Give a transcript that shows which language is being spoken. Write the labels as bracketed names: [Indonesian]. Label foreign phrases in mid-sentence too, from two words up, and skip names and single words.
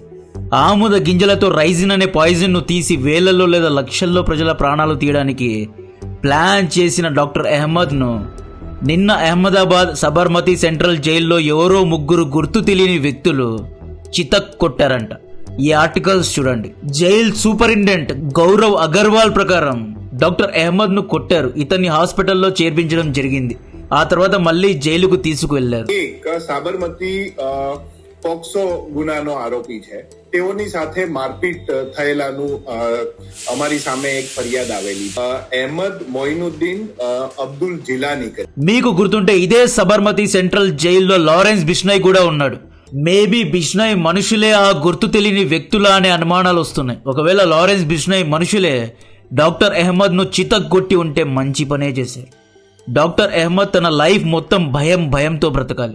[Telugu] ఆముద గింజలతో రైజిన్ అనే పాయిజన్ ను తీసి వేలల్లో లేదా లక్షల్లో ప్రజల ప్రాణాలు తీయడానికి ప్లాన్ చేసిన డాక్టర్ అహ్మద్ ను నిన్న అహ్మదాబాద్ సబర్మతి సెంట్రల్ జైల్లో ఎవరో ముగ్గురు గుర్తు తెలియని వ్యక్తులు చితక్ కొట్టారంట. ఈ ఆర్టికల్స్ చూడండి. జైల్ సూపరింటెండెంట్ గౌరవ్ అగర్వాల్ ప్రకారం డాక్టర్ అహ్మద్ ను కొట్టారు. ఇతన్ని హాస్పిటల్లో చేర్పించడం జరిగింది. ఆ తర్వాత మళ్ళీ జైలుకు తీసుకువెళ్లారు. [Gujarati] સાબરમતી પોક્સો ગુનાનો આરોપી છે. તેઓની સાથે મારપીટ થયેલાનું અમારી સામે એક ફરિયાદ આવેલી. અહેમદ મોઇનુદ્દીન અબ્દુલ જીલાની. [Telugu] మీకు గుర్తుంటే ఇదే సబర్మతి సెంట్రల్ జైల్లో లారెన్స్ బిష్నాయ్ కూడా ఉన్నాడు. మేబీ బిష్నాయ్ మనుషులే ఆ గుర్తు తెలియని వ్యక్తులా అనే అనుమానాలు వస్తున్నాయి. ఒకవేళ లారెన్స్ బిష్నాయ్ మనుషులే డాక్టర్ అహ్మద్ ను చితగ్గొట్టి ఉంటే మంచి పనే చేశారు. డాక్టర్ అహ్మద్ తన లైఫ్ మొత్తం భయంతో బ్రతకాలి.